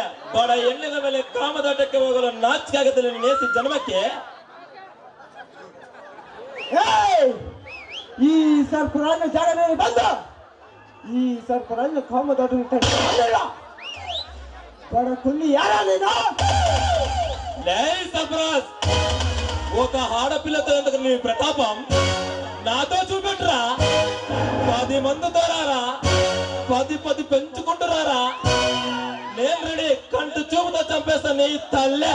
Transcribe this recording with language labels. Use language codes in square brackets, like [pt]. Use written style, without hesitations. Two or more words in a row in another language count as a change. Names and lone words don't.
[kn] ಬಡ ಹೆಣ್ಣಿನ ಮೇಲೆ ಕಾಮದಾಟಕ್ಕೆ ಹೋಗಲು ನಾಚಿಕೆ ಆಗುತ್ತಲ್ಲ ನೀನು ನೇಸಿ ಜನ್ಮಕ್ಕೆ. ಏಯ್! ಈ ಸರ್ಪರಾಜ ಜಾಗ ಮೇಲೆ ಬಂದ ಈ ಸರ್ಪರಾಜ ಕಾಮದಾಟ ಬಡ ಕುಲ್ಲಿ ಯಾರೇನೋ [te] లే సర్పరాజ్, ఒక ఆడపిల్లతో ఎందుకు నీ ప్రతాపం నాతో చూపెట్టురా. 10 మందితో రారా, 10 పెంచుకుంటురారా. నేను రెడీ, కంటి చూపుతో చంపేస్తా నీ తల్లే.